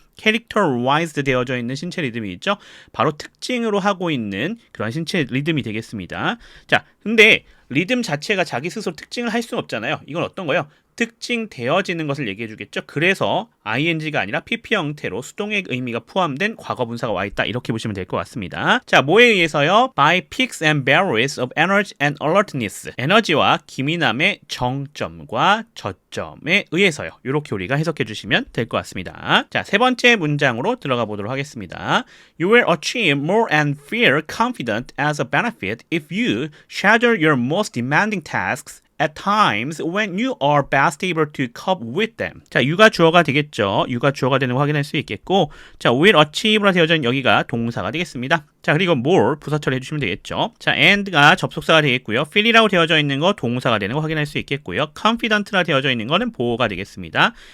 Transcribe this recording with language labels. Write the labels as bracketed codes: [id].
[ko] characterized 되어져 있는 신체 리듬이 있죠. 바로 특징으로 하고 있는 그런 신체 리듬이 되겠습니다. 자, 근데 리듬 자체가 자기 스스로 특징을 할 수는 없잖아요. 이건 어떤 거예요? 특징되어지는 것을 얘기해 주겠죠. 그래서 ing가 아니라 pp 형태로 수동의 의미가 포함된 과거분사가 와 있다. 이렇게 보시면 될 것 같습니다. 자, 뭐에 의해서요? [en] By peaks and valleys of energy and alertness. [ko] 에너지와 기민함의 정점과 저점에 의해서요. 이렇게 우리가 해석해 주시면 될 것 같습니다. 자, 세 번째 문장으로 들어가 보도록 하겠습니다. [en] You will achieve more and feel confident as a benefit if you schedule your most demanding tasks at times when you are best able to cope with them. [ko] 자, you가 주어가 되겠죠. you가 주어가 되는 거 확인할 수 있겠고, 자, will achieve라 되어져 있는 여기가 동사가 되겠습니다. 자, 그리고 more 부사처리 해주시면 되겠죠. 자, and가 접속사가 되겠고요. feel이라고 되어져 있는 거 동사가 되는 거 확인할 수 있겠고요. confident라 되어져 있는 거는 보호가 되겠습니다.